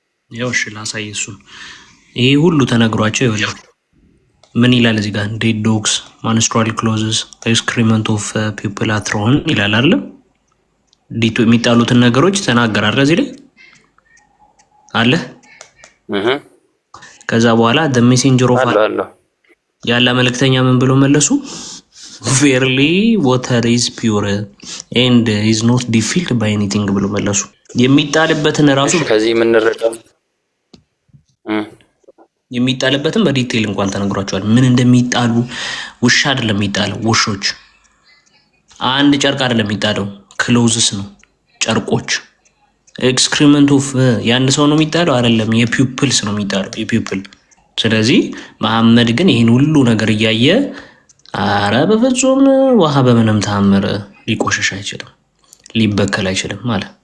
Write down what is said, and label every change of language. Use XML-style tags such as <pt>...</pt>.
<am>ያው እሺ ላሳይ እሱን። ይሄ ሁሉ ተነግሯቸው ይኸውልህ ምን ይላል እዚህ ጋር</am> <en>ዴድ ዶግስ ማንስትራል ክሎዝስ ኤክስክሪመንት ኦፍ ፒፕል</en> <am>አትሮን ይላል አይደል? ዲቱ የሚጣሉትን ነገሮች ተናገራለ እዚህ ላይ አለ። ከዛ በኋላ</am> <en>the messenger of</en> <am>ያለ መልእክተኛ ምን ብሎ መለሱ?</am> <en>verily water is pure and is not defiled by anything</en> <am>ብሎ መለሱ። የሚጣልበትን ራሱ ከዚህ ምን እንረዳው? የሚጣልበትን በዲቴል እንኳን ተነግሯቸዋል። ምን እንደሚጣሉ ውሻ አይደለም የሚጣለው፣ ውሾች አንድ ጨርቅ አይደለም የሚጣለው፣ ክሎዝስ ነው ጨርቆች።</am> <en>ኤክስክሪመንት ኦፍ</en> <am>የአንድ ሰው ነው የሚጣለው አይደለም፣ የፒፕልስ ነው የሚጣለው፣ የፒፕል። ስለዚህ መሐመድ ግን ይህን ሁሉ ነገር እያየ አረ በፍጹም ውሃ በምንም ተአምር ሊቆሸሽ አይችልም፣ ሊበከል አይችልም ማለት</am>